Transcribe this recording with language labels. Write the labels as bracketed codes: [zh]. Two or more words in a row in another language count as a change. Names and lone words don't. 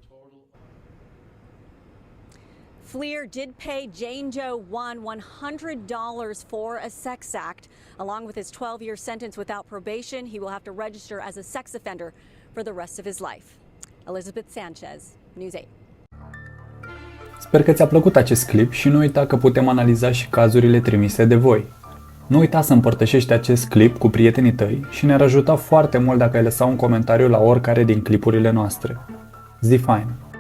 [en] Fleere did pay Jane Doe 1 $100 for a sex act. Along with his 12-year sentence without probation, he will have to register as a sex offender for the rest of his life. Elizabeth Sanchez, News 8. [ro] Sper că ți-a plăcut acest clip și nu uita că putem analiza și cazurile trimise de voi. Nu uita să împărtășești acest clip cu prietenii tăi și ne-ar ajuta foarte mult dacă ai lăsa un comentariu la oricare din clipurile noastre. Zi fain!